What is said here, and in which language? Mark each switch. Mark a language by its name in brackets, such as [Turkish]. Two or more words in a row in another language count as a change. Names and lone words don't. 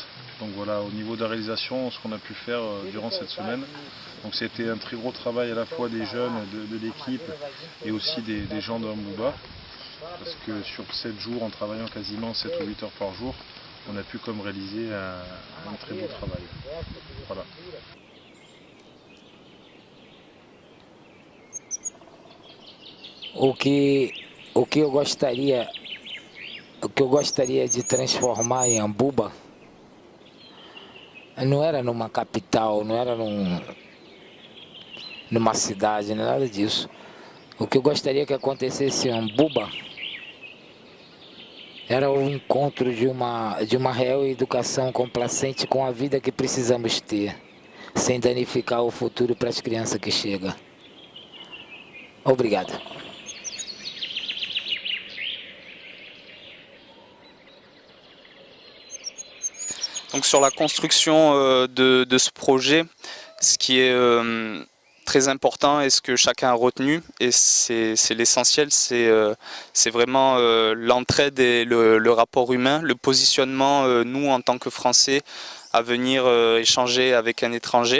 [French] Donc voilà, au niveau de la réalisation, ce qu'on a pu faire durant cette semaine. Donc c'était un très gros travail à la fois des jeunes de l'équipe et aussi des gens de Mbouba. Parce que sur 7 jours, en travaillant quasiment 7 ou 8 heures par jour, on a pu comme réaliser un très beau travail. Voilà. [Portuguese] O que eu gostaria de transformar em Mbouba não era numa capital, não era numa cidade, não nada disso. O que eu gostaria que acontecesse em Mbouba era o encontro de uma real educação complacente com a vida que precisamos ter, sem danificar o futuro para as crianças que chegam. Obrigado. [French] Donc sur la construction de ce projet, ce qui est très important et ce que chacun a retenu, et c'est l'essentiel, c'est vraiment l'entraide et le rapport humain, le positionnement, nous en tant que Français, à venir échanger avec un étranger.